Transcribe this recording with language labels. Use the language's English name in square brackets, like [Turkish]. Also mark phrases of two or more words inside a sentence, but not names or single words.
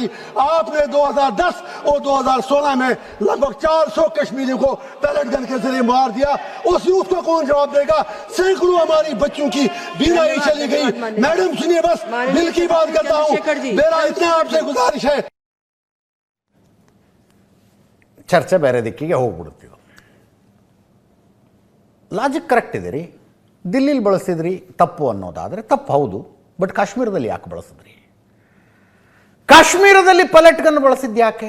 [Hindi] आपने 2010 और 2016 में लगभग 400 कश्मीरियों को [English] pellet gun [Hindi] के जरिए मार दिया. उस यूथ को कौन जवाब देगा? सैकड़ों हमारी बच्चों की बीमारी चली गई. मैडम सुनिए, बस दिल की बात करता हूं, मेरा इतना आपसे गुजारिश है. [Kannada] ಚರ್ಚೆ ಬೇರೆ ದಿಕ್ಕಿಗೆ ಹೋಗ್ಬಿಡ್ತೀವಿ. [English] logic correct [Kannada] ಇದೆ ರೀ. ದಿಲ್ಲಿಲಿ ಬಳಸಿದ್ರಿ ತಪ್ಪು ಅನ್ನೋದಾದರೆ ತಪ್ಪು ಹೌದು, ಬಟ್ ಕಾಶ್ಮೀರದಲ್ಲಿ ಯಾಕೆ ಬಳಸಿದ್ರಿ? ಕಾಶ್ಮೀರದಲ್ಲಿ [English] pellet gun [Kannada] ಬಳಸಿದ್ದು ಯಾಕೆ?